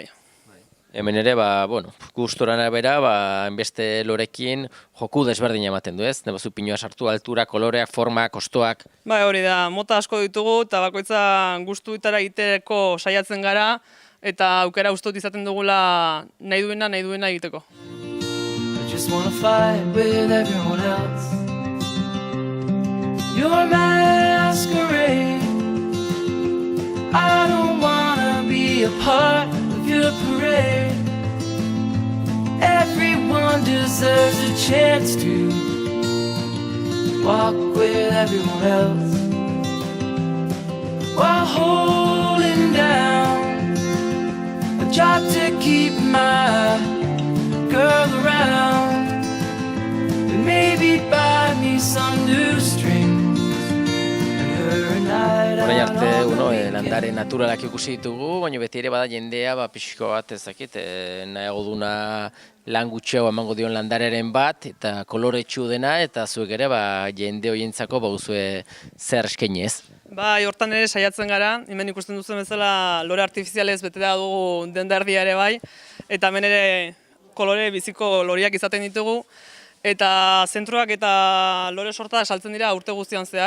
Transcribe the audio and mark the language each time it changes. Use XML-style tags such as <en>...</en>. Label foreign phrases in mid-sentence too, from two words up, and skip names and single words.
<eu>Hemen ere, gustorana bera, enbeste lorekin joku desberdin ematen du, ez? Nebazu pinua sartu, altura, koloreak, formak, kostoak. Bai, hori da, mota asko ditugu, eta bakoitza gustuetara egiteko saiatzen gara, eta aukera ustot izaten dugula nahi duena egiteko.</eu> <en>just wanna fight with everyone else. Your masquerade, I don't wanna be a part of your parade. Everyone deserves a chance to walk with everyone else, while holding down a job to keep my girl around, and maybe buy me some new strings and her a night</en> <eu>Orain</eu> <en>out</en> <eu>arte,</eu> <en>on the</en> <eu>landare</eu> <en>weekend.</en> <eu>naturalak ikusi ditugu, baina beti ere bada jendea, pixko bat ezakit, nahiago duna lan gutxiago emango dion landareren bat, eta koloretsu dena, eta zuek ere jende horientzako bauzue zer eskaini ez. Bai, hortan ere saiatzen gara, hemen ikusten duzen bezala lore artifizialez beteta dugu dendardia ere bai, eta hemen ere kolore biziko loriak izaten ditugu, eta zentruak eta lore sorta saltzen dira urte guztian zehar.</eu>